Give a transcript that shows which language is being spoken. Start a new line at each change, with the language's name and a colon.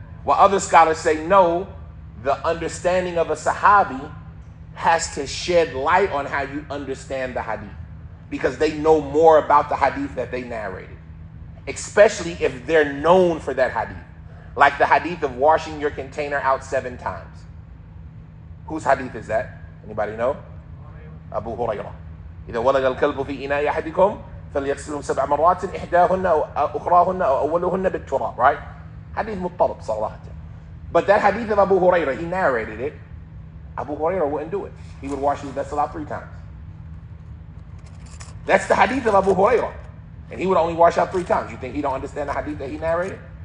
English: While other scholars say no, the understanding of a sahabi has to shed light on how you understand the hadith. Because they know more about the hadith that they narrated. Especially if they're known for that hadith. Like the hadith of washing your container out 7 times. Whose hadith is that? Anybody know? Abu Hurairah.
Arabic: إذا ولغ الكلب في إناء أحدكم فليغسله 7 مرات إحداهن أو أخراهن أو أولهن بالتراب.
English: Right?
Arabic: Hadith مضطرب صراحة.
English: But that hadith of Abu Hurairah, he narrated it. Abu Hurairah wouldn't do it. He would wash his vessel out 3 times. That's the hadith of Abu Hurairah. And he would only wash out 3 times. You think he don't understand the hadith that he narrated?